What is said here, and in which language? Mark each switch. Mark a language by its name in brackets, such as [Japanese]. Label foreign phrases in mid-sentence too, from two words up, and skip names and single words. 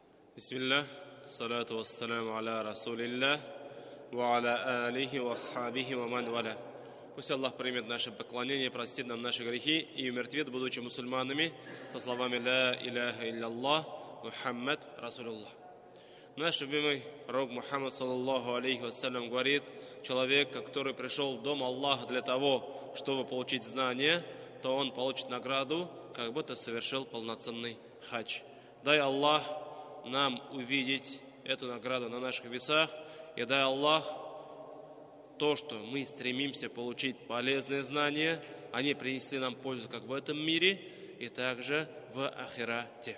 [Arabic] بسم الله الصلاة والسلام على رسول الله وعلى آله وأصحابه ومن والاه. [Russian] Пусть Аллах примет наше поклонение, простит нам наши грехи и умертвит, будучи мусульманами, со словами [Arabic] «لا إله إلا محمد رسول الله». [Russian] Наш любимый пророк Мухаммад, [Arabic] صلى الله عليه وسلم, [Russian] говорит: человек, который пришел в дом Аллаха для того, чтобы получить знания, то он получит награду, как будто совершил полноценный хадж. Дай Аллах нам увидеть эту награду на наших весах, и дай Аллах то, что мы стремимся получить полезные знания, они принесли нам пользу как в этом мире, и также в ахирате.